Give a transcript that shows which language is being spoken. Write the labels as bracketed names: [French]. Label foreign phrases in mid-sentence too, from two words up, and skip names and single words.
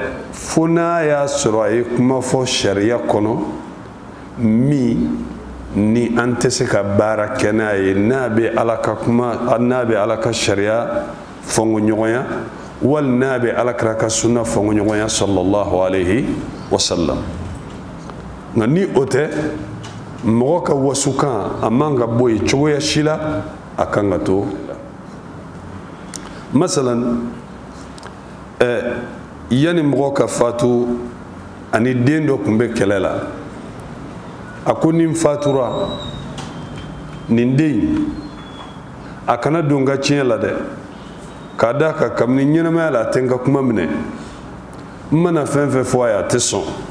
[Bambara] fo n'a y'a sɔrɔ a ye kuma fɔ sariya kɔnɔ min ni an tɛ se ka baara kɛ n'a ye n'a bɛ ala ka kuma n'a bɛ ala ka sariya fɔnko ɲɔgɔnya wali n'a bɛ alakira ka sunna fɔnko ɲɔgɔnya [Arabic] صلى الله عليه وسلم. [Bambara] nka ni o tɛ mɔgɔ ka wasukan a man ka bɔ yen cogoya si la a kan ka to. masalan yani mɔgɔ ka fatu ani den dɔ tun bɛ kɛlɛ la a ko ni n fatura nin den a kana don n ka tiɲɛ la dɛ k'a da kan kabini ɲɛnamaya la a tɛ n ka kuma minɛ n mana fɛn fɛn fɔ a ye a tɛ sɔn